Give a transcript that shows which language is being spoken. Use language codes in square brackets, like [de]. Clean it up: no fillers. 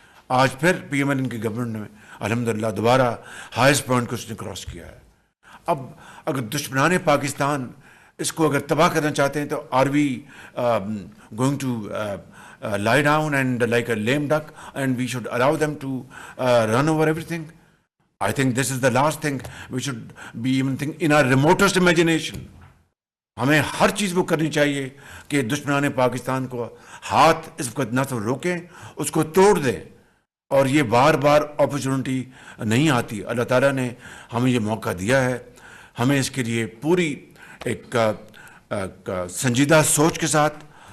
[ur] آج پھر P M L N کی گورنمنٹ میں الحمدللہ دوبارہ ہائیسٹ پوائنٹ کو اس نے کراس کیا ہے. اب اگر دشمنان پاکستان اس کو اگر تباہ کرنا چاہتے ہیں تو [en] Are we going to lie down and like a lame duck and we should allow them to run over everything? I think this is the last thing we should be even think in our remotest imagination. [ur] ہمیں ہر چیز وہ کرنی چاہیے کہ دشمنان پاکستان کو ہاتھ اس وقت نہ تو روکیں, اس کو توڑ دیں. اور یہ بار بار اپرچونٹی نہیں آتی. اللہ تعالیٰ نے ہمیں یہ موقع دیا ہے. ہمیں اس کے لیے پوری ایک سنجیدہ سوچ کے ساتھ